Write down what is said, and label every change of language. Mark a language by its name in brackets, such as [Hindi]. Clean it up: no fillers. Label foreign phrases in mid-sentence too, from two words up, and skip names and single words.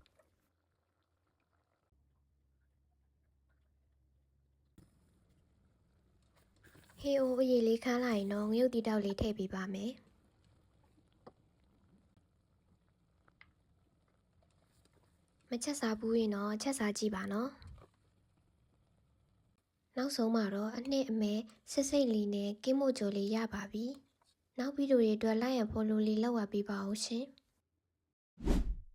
[Burmese] ဟေးအိုးအရေလေးခမ်းလာရင်တော့ငရုတ်တီတောက်လေးထည့်ပေးပါမယ်မချက်စားဘူးရင်တော့ချက်စားကြည့်ပါနော်နောက်ဆုံးမှာတော့အနှစ်အမဲစစ်စိတ်လေးနဲ့ကင်းမို့ကြိုလေးရပါပြီနောက်ဗီဒီယိုတွေအတွက် [English] like and follow [Burmese] လေးလုပ်ဝပေးပါဦးရှင်